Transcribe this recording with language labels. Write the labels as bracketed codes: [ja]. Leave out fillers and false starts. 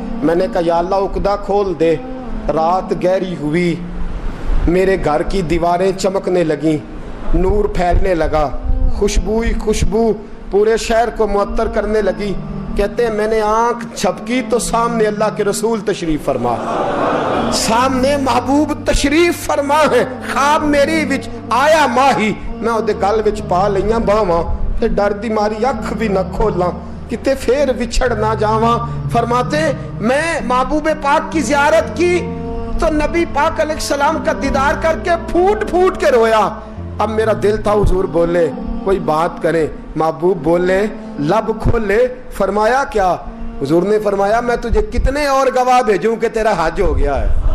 [ur] میں نے کہا یا اللہ عقدہ کھول دے. رات گہری ہوئی, میرے گھر کی دیواریں چمکنے لگیں, نور پھیلنے لگا, خوشبو ہی خوشبو پورے شہر کو معطر کرنے لگی. کہتے ہیں میں نے آنکھ جھپکی تو سامنے اللہ کے رسول تشریف فرما, سامنے محبوب تشریف فرما ہے. [pa] خواب میری وچ آیا ماہی, میں اودے گل وچ پا لئیاں باواں, تے ڈر دی ماری اکھ بھی نہ کھولاں, کتے پھر وچھڑ نہ جاواں. [ur] فرماتے میں محبوب پاک کی زیارت کی تو نبی پاک علیہ السلام کا دیدار کر کے پھوٹ پھوٹ کے رویا. اب میرا دل تھا حضور بولے, کوئی بات کرے. محبوب بولے, لب کھولے. فرمایا کیا. حضور نے فرمایا میں تجھے کتنے اور گواہ بھیجوں کہ تیرا حج ہو گیا ہے.